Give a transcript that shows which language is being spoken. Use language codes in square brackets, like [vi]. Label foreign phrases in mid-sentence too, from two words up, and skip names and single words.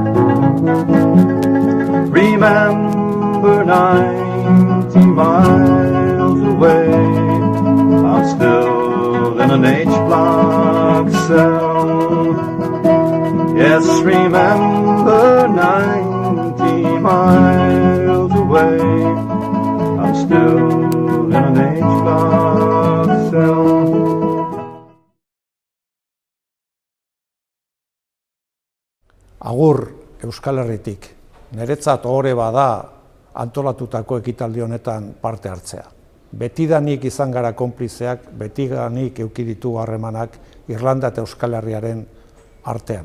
[en] Remember 90 miles away, I'm still in an H-block cell. Yes, remember 90 miles away, I'm still in an H-block cell. [eu] Agur Euskal Herritik, niretzat ohore bada antolatutako ekitaldi honetan parte hartzea. Betidanik izan gara konplizeak, betidanik eduki ditu harremanak Irlanda eta Euskal Herriaren artean.